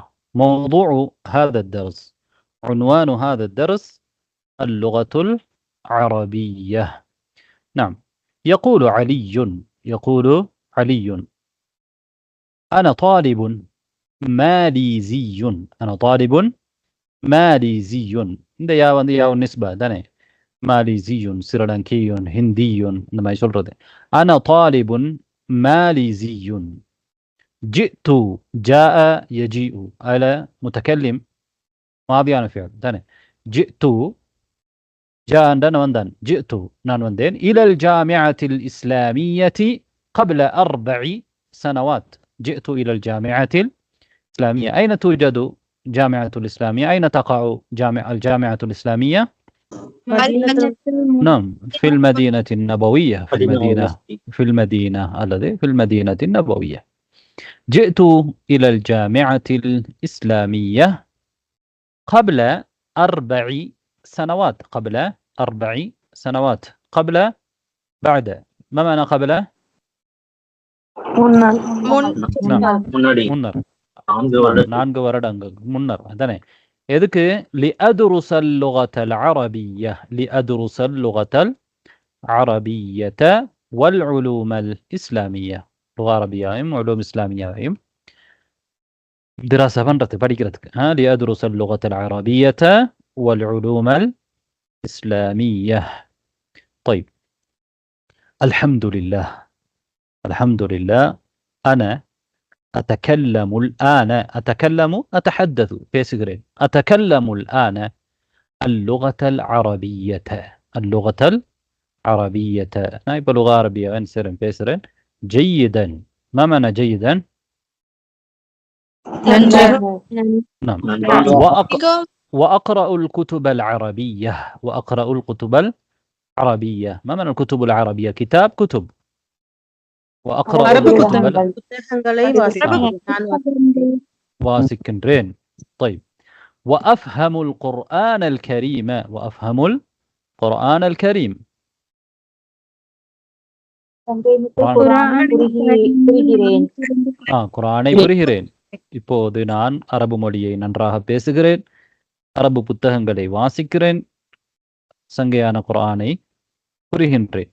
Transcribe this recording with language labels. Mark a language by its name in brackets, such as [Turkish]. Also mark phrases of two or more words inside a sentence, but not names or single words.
[Arabic] موضوع هذا الدرس، عنوان هذا الدرس اللغة العربية. نعم يقول علي أنا طالب ماليزي. أنا طالب ماليزي. [Tamil] இந்த யா வந்து [Arabic] ياء نسبة [Tamil] தானே. [Arabic] ماليزيٌّ، سريلانكيٌّ، هنديٌّ, [Tamil] இந்த மாதிரி சொல்றது. [Arabic] أنا طالبٌ ماليزيٌّ. جئت جاء يجيء على متكلم ماضيயான فعل தானே. جئت جاء عندنا وندان جئت [Tamil] நான் வந்தேன் [Arabic] إلى الجامعة الإسلامية قبل 4 سنوات. جئت إلى الجامعة الإسلامية. أين توجد جامعة الإسلامية؟ أين تقع الجامعة الإسلامية؟ نعم في المدينة النبوية. في المدينة الذي في المدينة النبوية. جئت إلى الجامعة الإسلامية قبل 4 سنوات. قبل 4 سنوات. قبل بعد. ما معنى قبل؟ முன்னர். [Tamil] 4 வருடங்கள் முன்னர். அதானே. எதுக்கு? [Arabic] لأدرس اللغة العربية. لأدرس اللغة العربية والعلوم الإسلامية. لغة عربية وعلوم إسلامية دراسة [Tamil] பண்றது படிக்கிறதுக்கு. [Arabic] لأدرس اللغة العربية والعلوم الإسلامية. طيب الحمد لله. الحمد لله أنا أتكلم الآن. أتحدث பேசுகிறேன். أتكلم الآن اللغة العربية. اللغة العربية. [Tamil] நான் இப்ப [Arabic] لغة عربية [Tamil] பேசுறேன். [Arabic] جيدا. ما معنى جيدا؟ نعم. وأقرأ الكتب العربية. وأقرأ الكتب العربية. ما معنى الكتب العربية؟ كتاب كتب. وأقرأ الكتب واسكنرين. طيب وأفهم القرآن الكريم. وأفهم القرآن الكريم. [Tamil] குர்ஆனை புரிகிறேன். இப்போது நான் அரபு மொழியை நன்றாக பேசுகிறேன். அரபு புத்தகங்களை வாசிக்கிறேன். சங்கையான குர்ஆனை புரிகின்றேன்.